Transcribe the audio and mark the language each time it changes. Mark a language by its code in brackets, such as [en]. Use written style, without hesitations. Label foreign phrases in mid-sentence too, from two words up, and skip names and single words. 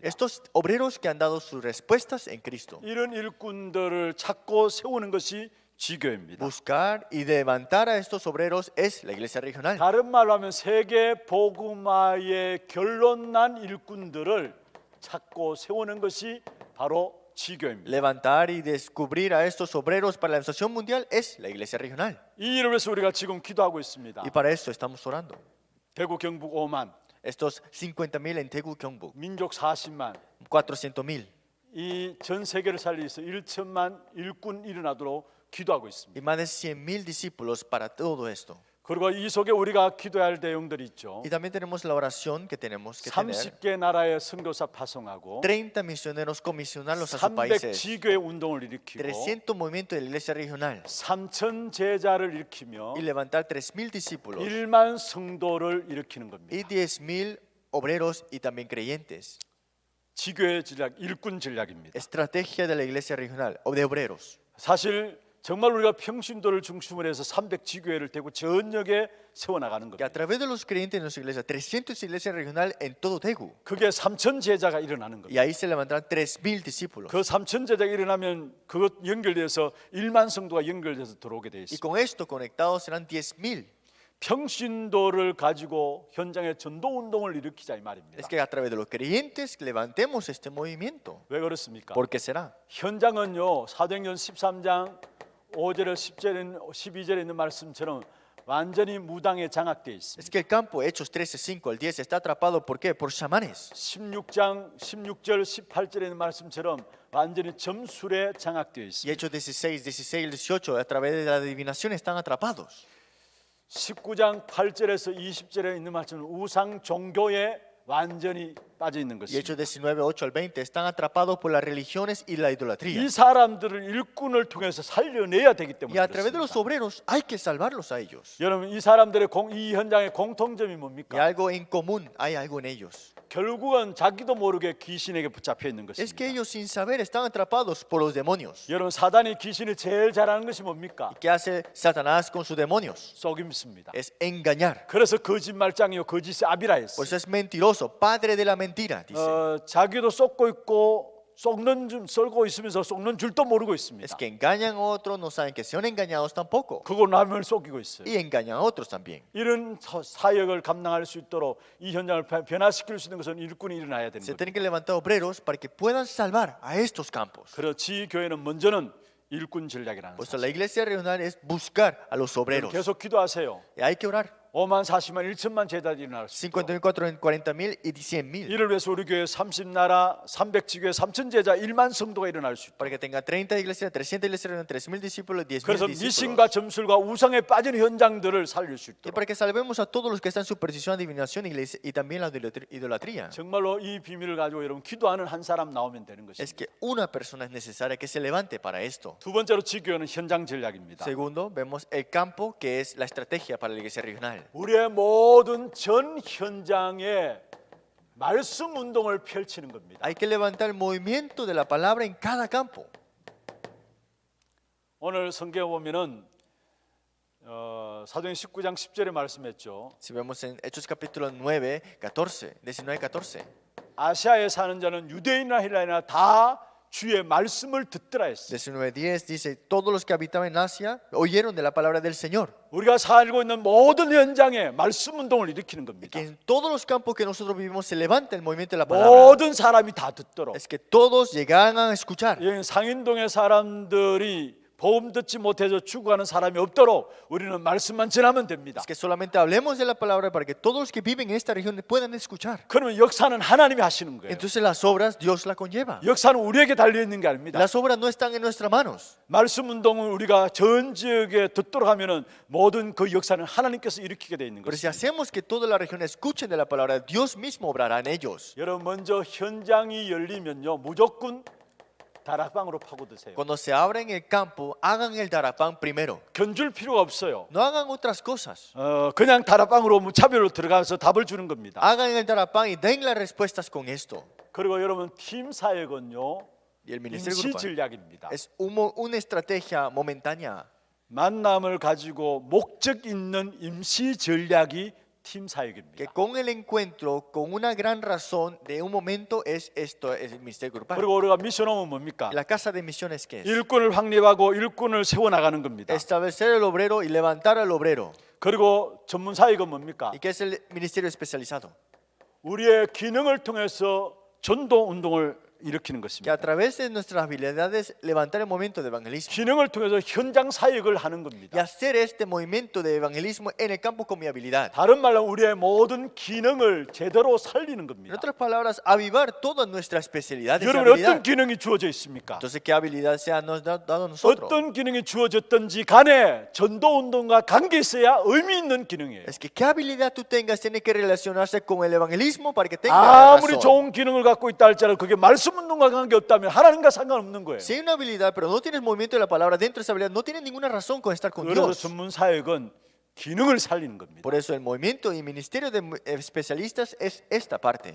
[es] Estos obreros que han dado sus respuestas en Cristo. [ko] 이런 일꾼들을 찾고 세우는 것이 지교회입니다. [es] Buscar y levantar a estos obreros es la iglesia regional. [ko] 다른 말로 하면 세계 복음화의 결론난 일꾼들을 찾고 세우는 것이 바로 지교회입니다. [es] Levantar y descubrir a estos obreros para la organización mundial es la iglesia regional. [ko] 이 일을 위해서 우리가 지금 기도하고 있습니다. [es] Y para eso estamos orando. [ko] 대구 경북 5만, [es] Estos 50,000 en Daegu, Gyeongbuk, [ko] 민족 40만, [es] 400,000 [ko] 이 전 세계를 살리기 위해서 1천만 일꾼 일어나도록 기도하고 있습니다. [es] y más de 100,000 discípulos para todo esto. [ko] 그리고 이 속에 우리가 기도해야 할 내용들이 있죠. [es] Y también tenemos la oración que tenemos que tener. [ko] 30개 나라의 선교사 파송하고 [es] 30 misioneros comisionarlos a sus 300 países. [ko] 지교회 운동을 일으키고 [es] 300 movimientos de la iglesia regional. [ko] 3천 제자를 일으키며 [es] Y levantar 3,000 discípulos. [ko] 1만 성도를 일으키는 겁니다. [es] Y 10,000 obreros y también creyentes. [ko] 지교회 전략, 일꾼 전략입니다. [es] Estrategia de la iglesia regional o de obreros. [ko] 사실 정말 우리가 평신도를 중심으로 해서 300 지교회를 대구 전역에 세워나가는 [es] Que a [ko] 겁니다. [es] través de los creyentes de nuestra iglesia, 300 iglesias regional en todo Daegu. [ko] 그게 3천 제자가 일어나는 [es] Y [ko] 겁니다. [es] ahí se levantarán 3,000 discípulos. [ko] 그 3천 제자가 일어나면 그것 연결돼서 1만 성도가 연결돼서 들어오게 돼 [es] Y [ko] 있습니다. [es] con esto conectados serán 10,000. [ko] 평신도를 가지고 현장에 전도 운동을 일으키자 이 [es] Es [ko] 말입니다. [es] que a través de los creyentes levantemos este movimiento. [ko] 왜 그렇습니까? [es] ¿Por qué será? [ko] 현장은요 사도행전 13장 5절에 10절에 12절에 있는 말씀처럼 완전히 무당에 장악되어 [es] Es [ko] 있습니다. [es] que el campo, Hechos 13, 5 al 10, está atrapado. ¿Por qué? Por chamanes. [ko] 16장 16절 18절에 있는 말씀처럼 완전히 점술에 장악되어 [es] Y [ko] 있습니다. [es] Hechos 16, 16 18, a través de la adivinación están atrapados. [ko] 19장 8절에서 20절에 있는 말씀은 우상 종교에 완전히 빠져 있는 [es] Y [ko] 것입니다. [es] Hechos 19, 8 al 20 están atrapados por las religiones y la idolatría. [ko] 이 사람들을 일꾼을 통해서 살려내야 되기 [es] Y [ko] 때문에 [es] a través de los [ko] 그렇습니다. [es] obreros hay que salvarlos a ellos. [ko] 여러분 이 사람들의 이 현장의 공통점이 [es] Y [ko] 뭡니까? [es] algo en común, hay algo en ellos. [ko] 결국은 자기도 모르게 귀신에게 붙잡혀 있는 [es] Es que [ko] 것입니다. [es] ellos sin saber están atrapados por los demonios. [ko] 여러분 사단이 귀신을 제일 잘하는 것이 뭡니까? [es] ¿Qué hace Satanás con sus demonios? [ko] 속임수입니다. [es] Es engañar. [ko] 그래서 거짓말장이요 거짓의 아비라 [es] Por [ko] 했어요. [es] eso es mentiroso, padre de la mentira, dice. [ko] 자기도 쏟고 있고 쏟는 줄 썰고 있으면서 쏟는 줄도 모르고 [es] Es [ko] 있습니다. [es] que engañan a otros, no saben que sean engañados tampoco. [ko] 그거 남을 속이고 있어요. [es] Y engañan a otros también. [ko] 이런 사역을 감당할 수 있도록 이 현장을 변화시킬 수 있는 것은 일꾼이 일어나야 되는 [es] Se [ko] 거예요. [es] tienen que levantar obreros para que puedan salvar a estos campos. [ko] 그렇지 교회는 먼저는 일꾼 전략이라는 [es] Pues la [ko] 사실. [es] iglesia regional es buscar a los obreros. [ko] 계속 기도하세요. [es] Y hay que orar. [ko] 5만 40만 1천만 제자들이 일어날 수 있도록. [es] 50.000, 40.000 y 100.000. [ko] 이를 위해서 우리 교회 30나라 300지교회 3천 제자 1만 성도가 일어날 수 있도록. [es] Para que tenga 30 iglesias, 300 iglesias, 3.000 discípulos, 10.000 [ko] 그래서 [es] discípulos. [ko] 미신과 점술과 우상에 빠진 현장들을 살릴 수 [es] Y [ko] 있도록. [es] para que salvemos a todos los que están en superstición, adivinación y también la idolatría. [ko] 정말로 이 비밀을 가지고 여러분 기도하는 한 사람 나오면 되는 [es] Es [ko] 것입니다. [es] que una persona es necesaria que se levante para esto. [ko] 두 번째로 지교회는 현장 전략입니다. [es] Segundo, vemos el campo, que es la estrategia para la iglesia regional. [ko] 우리의 모든 전 현장에 말씀 운동을 펼치는 겁니다. [es] Hay que levantar el movimiento de la palabra en cada campo. [ko] 오늘 성경에 보면은 사도행 19장 10절에 말씀했죠. [es] Si vemos en Hechos capítulo 9, 14, 19, 14. [ko] 아시아에 사는 자는 유대인이나 헬라인이나 다 주의 말씀을 듣더라 했어요. [es] 19:10 dice, todos los que habitaban en Asia oyeron de la palabra del Señor. [ko] 우리가 살고 있는 모든 현장에 말씀 운동을 일으키는 [es] Y [ko] 겁니다. [es] que en todos los campos que nosotros vivimos se levanta el movimiento de la palabra. [ko] 모든 사람이 다 듣도록. [es] Es que todos llegaran a escuchar. [ko] 여기 상인동의 사람들이 복음 듣지 못해서 죽어가는 사람이 없도록 우리는 말씀만 전하면 됩니다. [es] Es que solamente hablemos de la palabra para que todos los que viven en esta región puedan escuchar. [ko] 그러면 역사는 하나님이 하시는 거예요. [es] Entonces las obras Dios las conlleva. [ko] 역사는 우리에게 달려 있는 게 아닙니다. [es] Las obras no están en nuestras manos. [ko] 말씀 운동을 우리가 전 지역에 듣도록 하면은 모든 그 역사는 하나님께서 일으키게 돼 있는 [es] Pero si [ko] 것입니다. [es] hacemos que toda la región escuchen de la palabra, Dios mismo obrará en ellos. [ko] 여러분 먼저 현장이 열리면요 무조건 다락방으로 파고드세요. [es] Cuando se abra en el campo, hagan el darapán primero. [ko] 견줄 필요가 없어요. [es] No hagan otras cosas. [ko] 그냥 다락방으로 무차별로 들어가서 답을 주는 겁니다. [es] Hagan el darapán y den las respuestas con esto. [ko] 그리고 여러분 팀 사역은요 [es] Y el ministerio [ko] 임시 [es] grupal [ko] 전략입니다. [es] es una estrategia momentánea. [ko] 만남을 가지고 목적 있는 임시 전략이 팀 [es] Que [ko] 사역입니다. [es] con el encuentro, con una gran razón de un momento, es esto, es el ministerio grupal. [ko] 그리고 우리가 미션 오면 뭡니까? [es] La casa de misiones, ¿qué es? [ko] 일꾼을 확립하고 일꾼을 세워나가는 겁니다. [es] Establecer el obrero y levantar al obrero. [ko] 그리고 전문 사역은 뭡니까? [es] ¿Y qué es el ministerio especializado? [ko] 우리의 기능을 통해서 전도 운동을 일으키는 [es] Que [ko] 것입니다. [es] a través de nuestras habilidades levantar el movimiento de evangelismo [ko] 기능을 통해서 현장 사역을 하는 [es] y [ko] 겁니다. [es] hacer este movimiento de evangelismo en el campo con mi habilidad. [ko] 다른 말로 우리의 모든 기능을 제대로 살리는 [es] En [ko] 겁니다. [es] otras palabras, avivar toda nuestra especialidad. esa [ko] 여러분 어떤 [es] habilidad. [ko] 기능이 주어져 있습니까? [es] Entonces, ¿qué habilidad se ha nos dado a nosotros? [ko] 어떤 기능이 주어졌든지 간에 전도 운동과 관계 있어야 의미 있는 기능이에요. [es] Es que qué habilidad tú tengas tiene que relacionarse con el evangelismo para que tenga [ko] 아무리 [es] razón. [ko] 좋은 기능을 갖고 있다 할지라도 그게 말씀 운동과 관계 없다면 하나님과 상관없는 거예요. [es] Si hay una habilidad, pero no tienes movimiento de la palabra dentro de esa habilidad, no tienes ninguna razón con estar con [ko] 그래서 [es] Dios. [ko] 전문 사역은 기능을 살리는 겁니다. [es] Por eso el movimiento y ministerio de especialistas es esta parte.